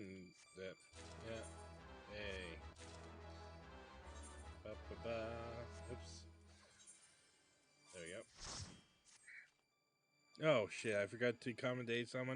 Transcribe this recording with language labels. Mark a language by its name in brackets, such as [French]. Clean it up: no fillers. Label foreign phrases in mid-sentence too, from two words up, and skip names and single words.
[English] Yeah. Hey. Ba, ba, ba. Oops. There we go. Oh shit! I forgot to accommodate someone.